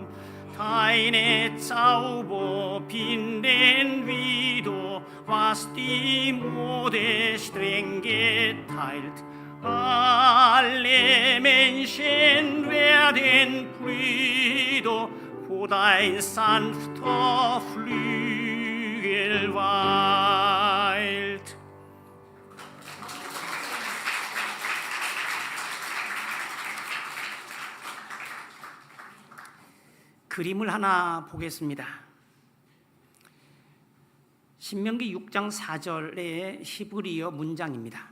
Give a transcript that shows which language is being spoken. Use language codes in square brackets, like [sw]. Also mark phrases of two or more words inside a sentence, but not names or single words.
[de] Deine Zauber binden wieder, was die Mode streng geteilt. Alle Menschen werden Brüder, wo dein sanfter Flügel weilt. [ko] 그림을 하나 보겠습니다. 신명기 6장 4절의 히브리어 문장입니다.